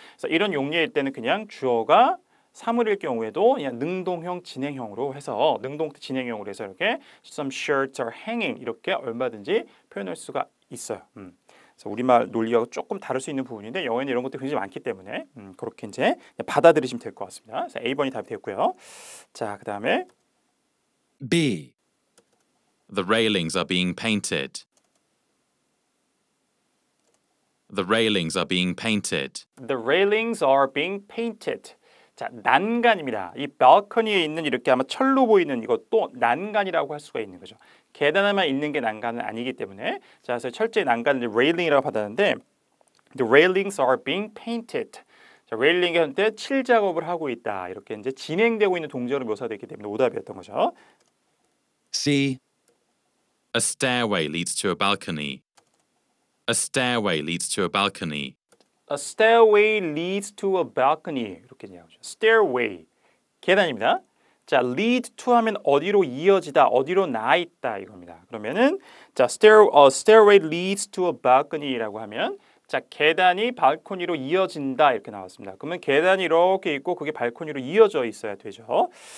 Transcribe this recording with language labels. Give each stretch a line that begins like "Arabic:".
Korean: 그래서 이런 용례일 때는 그냥 주어가 사물일 경우에도 그냥 능동형 진행형으로 해서 능동태 진행형으로 해서 이렇게
English: some shirts are hanging
Korean: 이렇게 얼마든지 표현할 수가 있어요. 그래서 우리말 논리하고 조금 다를 수 있는 부분인데 영어에는 이런 것들이 굉장히 많기 때문에 그렇게 이제 받아들이시면 될 것 같습니다. 그래서 A번이 답이 됐고요. 자, 그 다음에
English: B. The railings are being painted. The railings are being painted. The railings are being painted.
Korean: 자, 난간입니다. 이 balcony에 있는 이렇게 아마 철로 보이는 이것도 난간이라고 할 수가 있는 거죠. 계단에만 있는 게 난간은 아니기 때문에 자, 그래서 철제 난간을 railing이라고 받았는데
English: The railings are being painted.
Korean: 자, 레일링이 현재 칠 작업을 하고 있다. 이렇게 이제 진행되고 있는 동작으로 묘사되기 때문에 오답이었던 거죠.
English: C, A stairway leads to a balcony. A stairway leads to a balcony. A stairway leads to a balcony.
Korean: 이렇게 이야기하죠. Stairway. 계단입니다. 자, lead to 하면 어디로 이어지다, 어디로 나 있다 이겁니다. 그러면은 자,
English: stairway leads to a balcony
Korean: 라고 하면 자, 계단이 발코니로 이어진다 이렇게 나왔습니다. 그러면 계단이 이렇게 있고 그게 발코니로 이어져 있어야 되죠.